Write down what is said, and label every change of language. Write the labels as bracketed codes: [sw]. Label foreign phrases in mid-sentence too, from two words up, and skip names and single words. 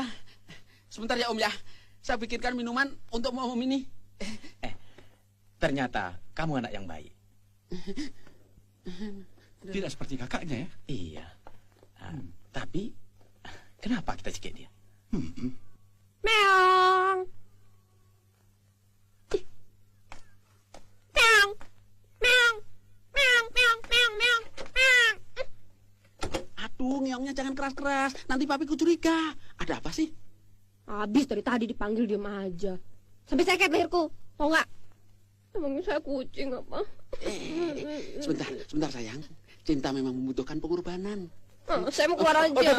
[id] Sebentar ya Om ya, saya bikinkan minuman untuk Om ini. Ternyata kamu anak yang baik. Tidak seperti kakaknya ya? Iya. Tapi kenapa kita cekik dia? Meong. Meong. Meong. Meong, meong, meong, meong, meong. Aduh, ngeongnya jangan keras-keras. Nanti papiku curiga. Ada apa sih? Habis dari tadi dipanggil diem aja. Sampai sakit leherku. Mau nggak? Emangnya saya kucing apa? Sebentar sayang. Cinta memang membutuhkan pengorbanan. Saya mau keluar aja.